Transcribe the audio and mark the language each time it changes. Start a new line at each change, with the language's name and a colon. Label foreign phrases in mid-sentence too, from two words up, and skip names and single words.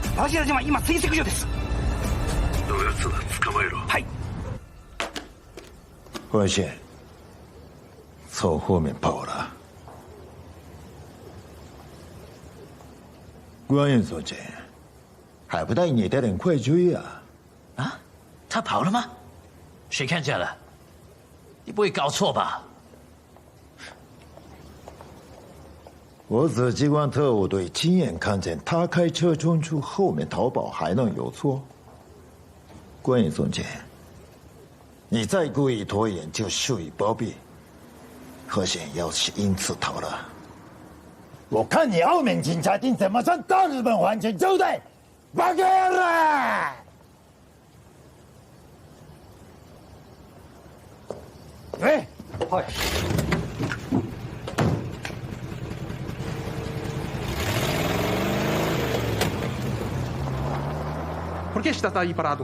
Japanese: ラジア人は今追跡中です。どやつだ、捕まえろ。はい。
Chinese: 何贤从后面跑了。关云总监，还不带你的人快追啊！啊，他跑了吗？谁看见了？你不会搞错吧？我紫机关特务队亲眼看见他开车冲出后面逃跑，还能有错？关云总监，你再故意拖延就属于包庇。何贤要是因此逃了，我看你澳门警察厅怎么向大日本皇权交代！
Japanese: バカ野郎！喂，はい。
Portuguese: Por que está aí parado?